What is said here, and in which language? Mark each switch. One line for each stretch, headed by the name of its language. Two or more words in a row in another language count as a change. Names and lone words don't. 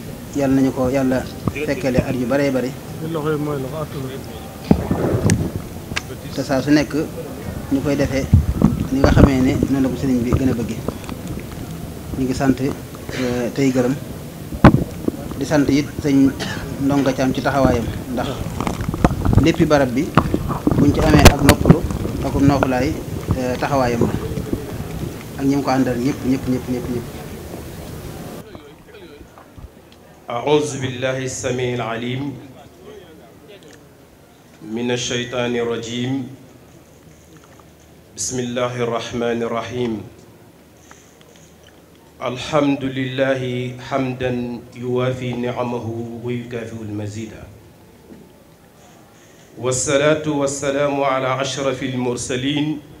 Wolof: yàlla nañu ko yàlla fekkele at yu baree bari te saa su nekk ñu koy defee ni nga xamee ne noonu la ko sëriñ bi gën a bëgge ñu ngi sant tey gërëm di sant it sëñ Ndonga Caam ci taxawaayam ndax léppi barab bi buñ ci amee ak noppalu ak noofulaay taxawaayam la ak ñi mu ko àndal ñëpp.
Arabic: أعوذ بالله السميع العليم من الشيطان الرجيم بسم الله الرحمن الرحيم الحمد لله حمدا يوافي نعمه ويكافئ المزيد والصلاة والسلام على أشرف المرسلين